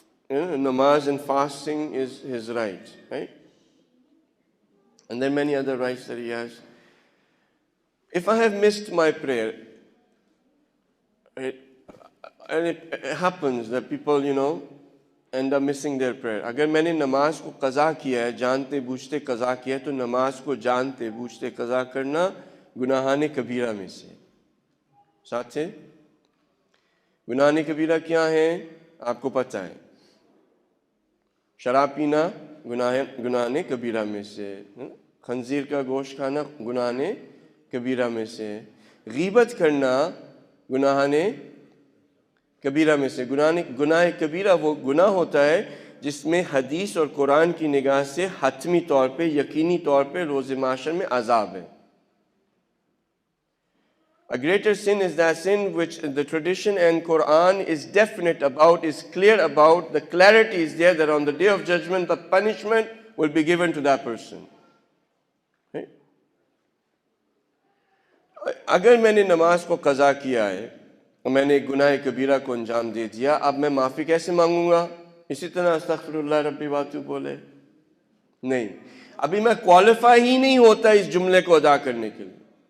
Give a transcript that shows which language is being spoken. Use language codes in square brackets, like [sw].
[en] Namaz and fasting is his right? And then many other rights that he has. If I have missed my prayer, right, and it happens that people, end up missing their prayer. [hi] अगर मैंने नमाज को कज़ा किया है, जानते बूझते कज़ा किया है, तो नमाज को जानते बूझते कज़ा करना गुनाहाने कबीरा में से। साथ से गुनाहाने कबीरा क्या है आपको पता है। शराब पीना गुनाहाने कबीरा में से, खंजीर का गोश्त खाना गुनाहाने कबीरा में से, गीबत करना गुनाहाने कबीरा में से। गुनाह कबीरा वो गुनाह होता है जिसमें हदीस और कुरान की निगाह से हतमी तौर पे, यकीनी तौर पे रोज़े माशर में अज़ाब है। [en] A greater sin is that sin which the tradition and Quran is definite about, is clear about, the clarity is there that on the day of judgment the punishment will be given to that person. Okay? [hi] अगर मैंने नमाज को कज़ा किया है और मैंने गुनाह कबीरा को अंजाम दे दिया, अब मैं माफ़ी कैसे मांगूंगा? इसी तरह अस्तग़फिरुल्लाह रब्बी वातूब बोले? नहीं, अभी मैं क्वालिफाई ही नहीं होता इस जुमले को अदा करने के लिए।